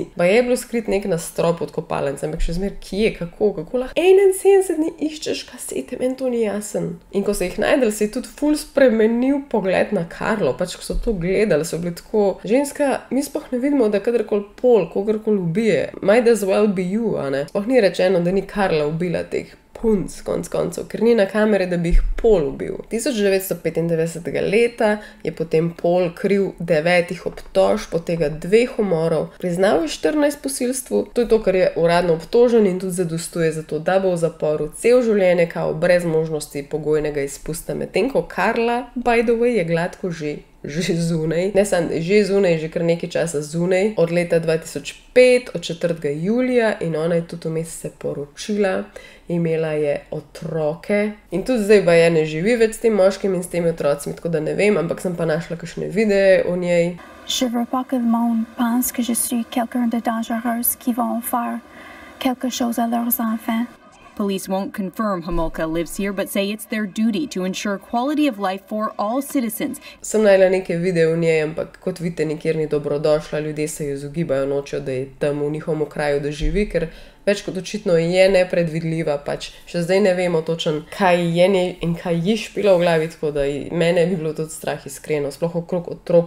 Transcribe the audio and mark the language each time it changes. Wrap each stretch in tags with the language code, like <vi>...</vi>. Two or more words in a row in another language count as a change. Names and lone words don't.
<sl>Pa je bilo skrit nek na strop od kopalnice, ampak še zmer kje, kako lahko 71 dni iščeš kasete, meni to ni jasen. In ko se jih najdel, se je tudi ful spremenil pogled na Karlo, pač ko so to gledali, so bili tako, ženska, mi sploh ne vidimo, da kadarkoli Paul kogarkoli ubije,</sl> <en>might as well be you, a ne?</en> <sl>Sploh ni rečeno, da ni Karla ubila teh punc, konc koncev, ker ni na kamere, da bi jih Paul ubil. 1995. leta je potem Paul kriv 9 obtožb, od tega 2 umorov, priznal je 14 posilstvu, to je to, kar je uradno obtožen in tudi zadostuje za to, da bo v zaporu cel življenje kao brez možnosti pogojnega izpusta, medtem ko Karla,</sl> <en>by the way,</en> <sl>je gladko že zunaj, ne samo že zunaj, že kar nekaj časa zunaj, od leta 2005, od 4. julija in ona je tudi vmes se poročila, imela je otroke in tudi zdaj baje ne živi več s tem moškim in s temi otrocami, tako da ne vem, ampak sem pa našla kakšne videe o njej.</sl> <fr>Je veux pas que le monde pense que je suis quelqu'un de dangereux qui vont faire quelque chose à leurs enfants.</fr> <en>Police won't confirm Homolka lives here, but say it's their duty to ensure quality of life for all citizens.</en> <sl>Sem najela neke videe o njej, ampak kot vidite, nikjer ni dobrodošla, ljudje se jo izogibajo, nočejo, da je tam v njihovem kraju, da živi, ker več kot očitno je nepredvidljiva, pač še zdaj ne vemo točno, kaj je njej in kaj ji špila v glavi, tako da mene bi bilo tudi strah iskreno, sploh okrog otrok.</sl>